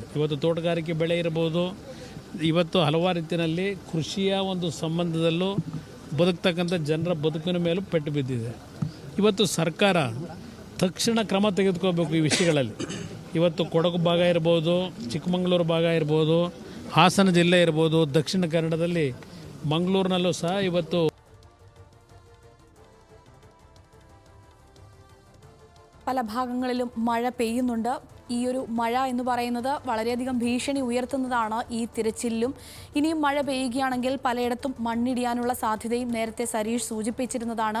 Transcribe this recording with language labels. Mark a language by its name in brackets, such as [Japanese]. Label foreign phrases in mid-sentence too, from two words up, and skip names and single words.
[Kannada] ಇವತ್ತು ತೋಟಗಾರಿಕೆ ಬೆಳೆ ಇರ್ಬೋದು, ಇವತ್ತು ಹಲವಾರು ರೀತಿಯಲ್ಲಿ ಕೃಷಿಯ ಒಂದು ಸಂಬಂಧದಲ್ಲೂ ಬದುಕ್ತಕ್ಕಂಥ ಜನರ ಬದುಕಿನ ಮೇಲೂ ಪೆಟ್ಟು ಬಿದ್ದಿದೆ. ಇವತ್ತು ಸರ್ಕಾರ ತಕ್ಷಣ ಕ್ರಮ ತೆಗೆದುಕೋಬೇಕು ಈ ವಿಷಯಗಳಲ್ಲಿ. ಇವತ್ತು ಕೊಡಗು ಭಾಗ ಇರ್ಬೋದು, ಚಿಕ್ಕಮಗಳೂರು ಭಾಗ ಇರ್ಬೋದು, ಹಾಸನ ಜಿಲ್ಲೆ ಇರ್ಬೋದು, ದಕ್ಷಿಣ ಕನ್ನಡದಲ್ಲಿ ಮಂಗಳೂರಿನಲ್ಲೂ ಸಹ ಇವತ್ತು [Malayalam] പല ഭാഗങ്ങളിലും മഴ പെയ്യുന്നുണ്ട്. ഈ ഒരു മഴ എന്ന് പറയുന്നത് വളരെയധികം ഭീഷണി ഉയർത്തുന്നതാണ് ഈ തിരച്ചിലും. ഇനിയും മഴ പെയ്യുകയാണെങ്കിൽ പലയിടത്തും മണ്ണിടിയാനുള്ള സാധ്യതയും നേരത്തെ സരീഷ് സൂചിപ്പിച്ചിരുന്നതാണ്.